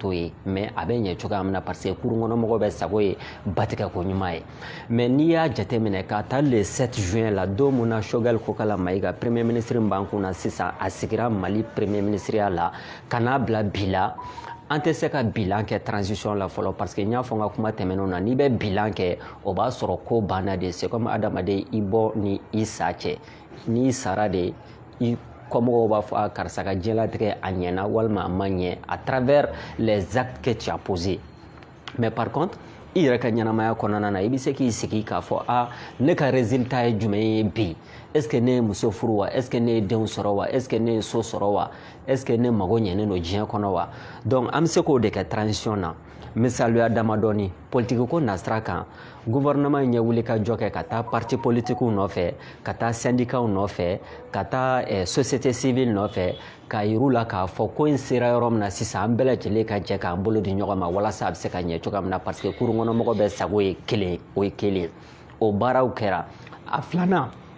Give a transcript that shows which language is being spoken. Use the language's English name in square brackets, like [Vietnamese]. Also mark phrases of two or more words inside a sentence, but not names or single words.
[Bambara] t'o ye mais a bɛ ɲɛ cogoya min na [French] parce que [Bambara] kurun kɔnɔmɔgɔw bɛ sago ye batigɛ ko ɲuman ye mais n'i y'a jateminɛ k'a ta le 7 juin la don mun na Choguel Kokala Mayiga [French] premier ministre [Bambara] min b'an kun na sisan a sigira Mali premier ministeriya la ka n'a bila bi la an tɛ se ka bilan kɛ transition la fɔlɔ [French] parce que [Bambara] n y'a fɔ n ka kuma tɛmɛnenw na n'i bɛ bilan kɛ o b'a sɔrɔ ko banna de [French] c'est comme [Bambara] adamaden i bɔ ni i sa cɛ n'i sara de i kɔmɔgɔw b'a fɔ karisa ka diɲɛlatigɛ a ɲɛna walima a ma ɲɛ [French] à travers les actes que tu as posés mais par contre [Bambara] i yɛrɛ ka ɲɛnamaya kɔnɔna na i bɛ se k'i sigi k'a fɔ ne ka résultat ye jumɛn ye bi [French] est ce que [Bambara] ne ye muso furu wa [French] est ce que [Bambara] ne ye denw sɔrɔ wa [French] est ce que [Bambara] ne ye so sɔrɔ wa [French] est ce que [Bambara] ne mago ɲɛnen don diɲɛ kɔnɔ wa donc an bɛ se k'o de kɛ transition na misaliya damadɔni politique ko nasira kan gouvernement ɲɛ wuli ka jɔ kɛ ka taa [French] parti politiquew [Bambara] nɔfɛ ka taa syndicats nɔfɛ ka taa [French] société civile [Bambara] nɔfɛ k'a yir'u la k'a fɔ ko in sera yɔrɔ min na sisan an bɛɛ lajɛlen ka jɛ k'an bolo di ɲɔgɔn ma walasa a bɛ se ka ɲɛ cogoya min na [French] parce que [Bambara] kurun kɔnɔmɔgɔ bɛɛ sago ye kelen o ye kelen o baaraw kɛra a filanan